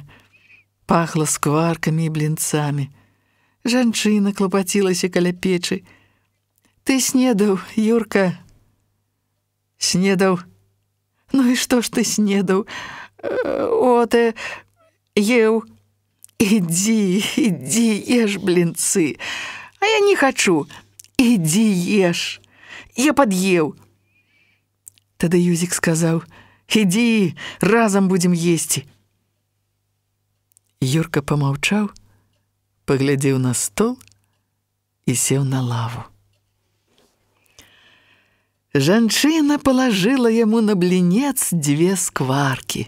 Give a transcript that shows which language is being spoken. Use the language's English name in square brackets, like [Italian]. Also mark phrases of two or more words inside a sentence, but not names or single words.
[Belarusian] Пахла скваркамі і блінцамі. Жанчына клапацілася каля печы. «Ты снедаў, Юрка?» «Снедаў». «Ну і што ж ты снедаў?» «От, еў». [Russian] «Иди, ешь блинцы». «А я не хочу». «Иди, ешь. Я подъел». [Belarusian] Тады Юзік сказаў: «Иди, разом будем есці». Юрка помаўчаў, паглядзеў на стол і сеў на лаву. Жанчына палажыла яму на блінец 2 скваркі.